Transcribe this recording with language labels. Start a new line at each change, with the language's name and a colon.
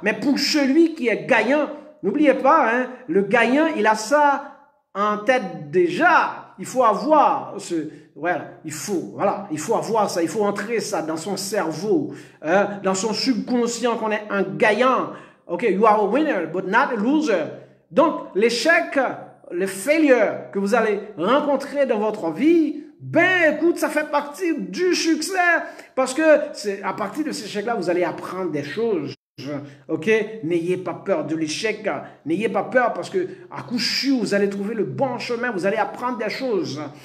French: Mais pour celui qui est gagnant, n'oubliez pas, le gagnant, il a ça en tête déjà. Il faut avoir il faut avoir ça, il faut entrer ça dans son cerveau, dans son subconscient qu'on est un gagnant.
English: Ok, you are a winner, but not a loser.
French: Donc, l'échec, le failure que vous allez rencontrer dans votre vie, ben, écoute, ça fait partie du succès. Parce que c'est à partir de ces échecs-là, vous allez apprendre des choses. Ok, n'ayez pas peur de l'échec, n'ayez pas peur parce que à coup sûr vous allez trouver le bon chemin, vous allez apprendre des choses.